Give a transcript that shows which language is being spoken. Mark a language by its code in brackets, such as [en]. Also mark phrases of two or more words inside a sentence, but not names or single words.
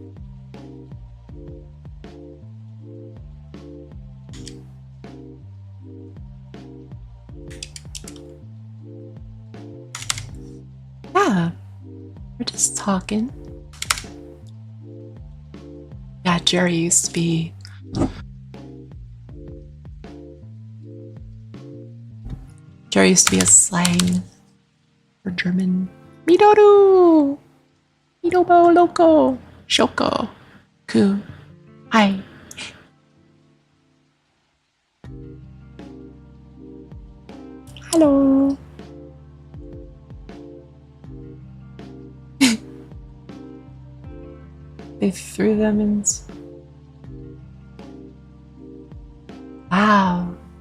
[en] Yeah, we're just talking. Yeah, Jerry used to be. Jerry used to be a slang for German. Midoru! Midobo loco! Shoko! Ku! Hi! Hello! They threw them in. Wow!